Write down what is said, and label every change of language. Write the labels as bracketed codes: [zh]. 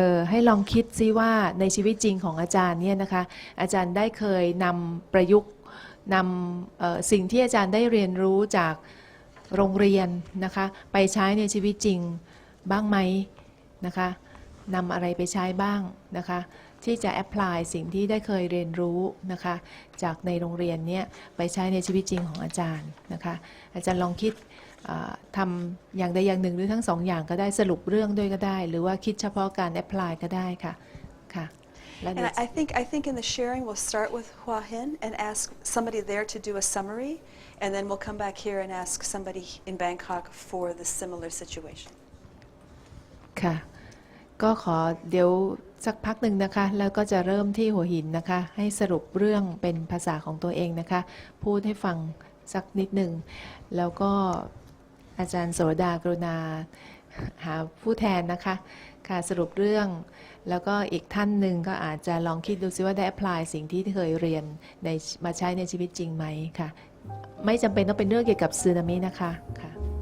[th] ให้ลองคิดซิว่าในชีวิตจริงของอาจารย์เนี่ยนะคะอาจารย์ได้เคยนำประยุกต์นำสิ่งที่อาจารย์ได้เรียนรู้จากโรงเรียนนะคะไปใช้ในชีวิตจริงบ้างไหมนะคะนำอะไรไปใช้บ้างนะคะที่จะแอพพลายสิ่งที่ได้เคยเรียนรู้นะคะจากในโรงเรียนเนี่ยไปใช้ในชีวิตจริงของอาจารย์นะคะอาจารย์ลองคิด ทำอย่างใดอย่างหนึ่งหรือทั้งสองอย่างก็ได้สรุปเรื่องด้วยก็ได้หรือว่าคิดเฉพาะการแอพพลายก็ได้ค่ะค่ะ [en] And I think in the sharing we'll start with Hua Hin and ask somebody there to do a summary, and then we'll come back here and ask somebody in Bangkok for the similar situation. [th] ค่ะก็ขอเดี๋ยวสักพักหนึ่งนะคะแล้วก็จะเริ่มที่หัวหินนะคะให้สรุปเรื่องเป็นภาษาของตัวเองนะคะพูดให้ฟังสักนิดหนึ่งแล้วก็อาจารย์โสดากรุณาหาผู้แทนนะคะค่ะสรุปเรื่องแล้วก็อีกท่านหนึ่งก็อาจจะลองคิดดูซิว่าได้ apply สิ่งที่เคยเรียนมาใช้ในชีวิตจริงไหมค่ะไม่จำเป็นต้องเป็นเรื่องเกี่ยวกับสึนามินะคะค่ะ